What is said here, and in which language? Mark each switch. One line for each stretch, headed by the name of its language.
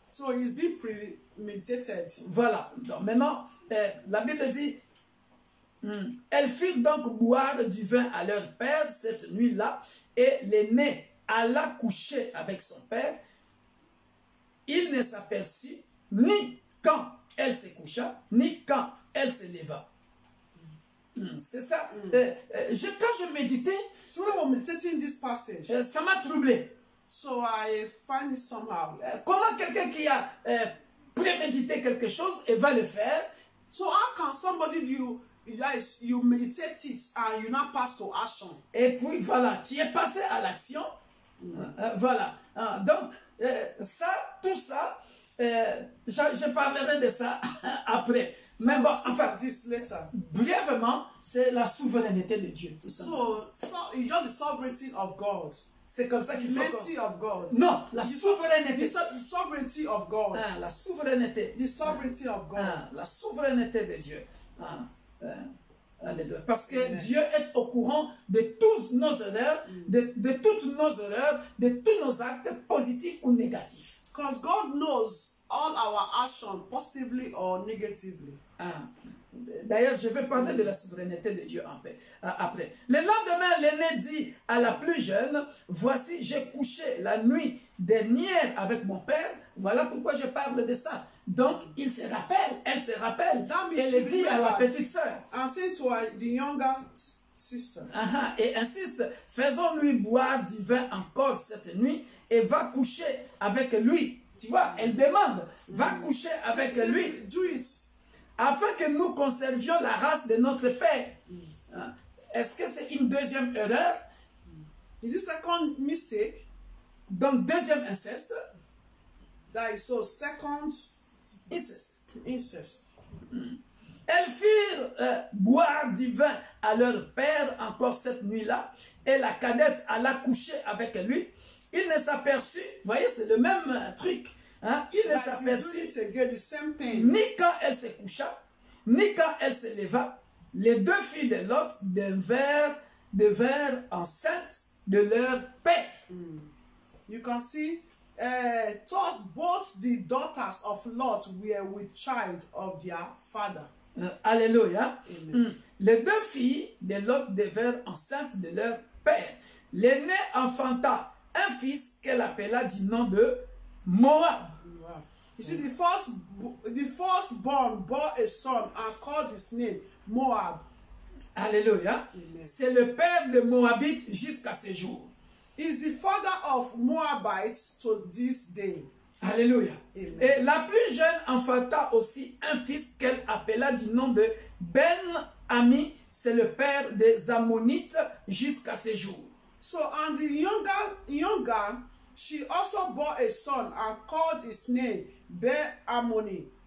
English: So he's been premeditated.
French: Voilà. Donc maintenant, la Bible dit, elle fit donc boire du vin à leur père cette nuit-là, et l'aîné alla coucher avec son père. Il ne s'aperçut ni quand elle se coucha, ni quand elle se leva. C'est ça. Quand je méditais,
English: So when I was meditating this passage,
French: ça m'a troublé.
English: so I find it somehow.
French: Comment quelqu'un qui a prémédité quelque chose et va le faire,
English: So how can somebody you meditate it and you now pass to action?
French: et puis voilà, tu es passé à l'action. Voilà. Donc, tout ça, je parlerai de ça après. Mais bon, enfin,
English: This later.
French: brièvement, c'est la souveraineté de Dieu, tout simplement.
English: So it's just the sovereignty of God,
French: C'est comme ça
English: the
French: qu'il faut.
English: mercy of God,
French: Non, la souveraineté.
English: the sovereignty of God,
French: La souveraineté.
English: the sovereignty of God.
French: La souveraineté de Dieu. Alléluia. Parce que
English: Amen.
French: Dieu est au courant de tous nos erreurs, de toutes nos erreurs, de tous nos actes positifs ou négatifs.
English: Because God knows all our actions, positively or negatively.
French: D'ailleurs, je vais parler de la souveraineté de Dieu après. Le lendemain, l'aîné dit à la plus jeune, voici, j'ai couché la nuit dernière avec mon père. Voilà pourquoi je parle de ça. Donc, il se rappelle, elle se rappelle. Elle dit à la petite sœur.
English: And say to the younger sister.
French: Et insiste, faisons-lui boire du vin encore cette nuit et va coucher avec lui. Tu vois, elle demande, va coucher avec lui.
English: Do it.
French: Afin que nous conservions la race de notre père. Est-ce que c'est une deuxième erreur?
English: Is it second mistake?
French: Donc, deuxième inceste.
English: That is so second
French: Inceste.
English: incest.
French: Elles firent boire du vin à leur père encore cette nuit-là, et la cadette alla coucher avec lui. Il ne s'aperçut, vous voyez, c'est le même truc. Il ne s'aperçut ni quand elle se coucha, ni quand elle se leva. Les deux filles de Lot devinrent enceintes de leur père.
English: You can see, thus both the daughters of Lot were with child of their father.
French: Alléluia. Les deux filles de Lot devinrent enceintes de leur père. L'aînée enfanta un fils qu'elle appela du nom de Moab.
English: Wow. You see, the firstborn bore a son and called his name Moab.
French: Alléluia. C'est le père de Moabites jusqu'à ce jour.
English: Is the father of Moabites to this day.
French: Alléluia.
English: Amen.
French: Et la plus jeune enfanta aussi un fils qu'elle appela du nom de Ben-Ami. C'est le père des Ammonites jusqu'à ce jour.
English: So, and the younger, she also bore a son and called his name Ben-Amin.